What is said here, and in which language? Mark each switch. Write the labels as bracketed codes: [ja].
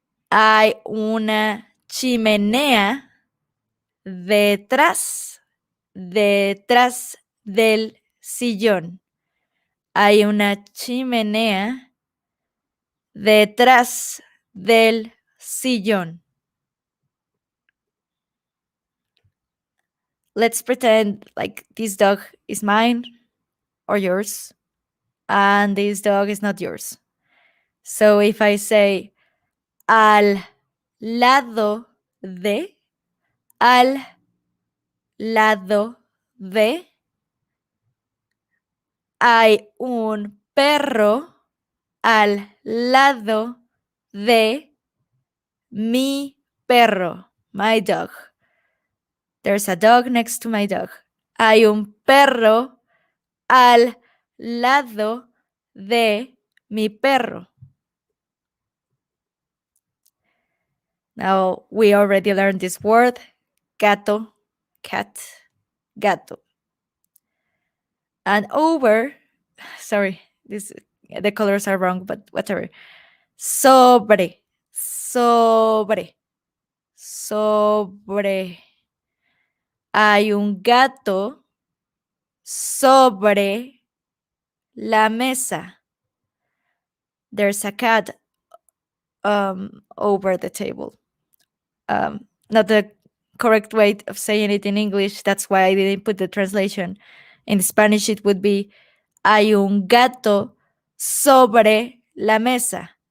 [es] Hay una chimenea detrás del sillón. Hay una chimenea detrás del sillón. [en] Let's pretend like this dog is mine or yours, and this dog is not yours. So if I say [es] al lado de, al lado de, hay un perro al lado de mi perro, [en] my dog. There's a dog next to my dog. [es] Hay un perro al lado de mi perro. [en] Now, we already learned this word, gato, cat, gato. And over, sorry, the colors are wrong, but whatever. [es] Sobre, sobre, sobre. Hay un gato sobre la mesa. [en] There's a cat over the table. Not the correct way of saying it in English. That's why I didn't put the translation. In Spanish, it would be [es] hay un gato sobre la mesa.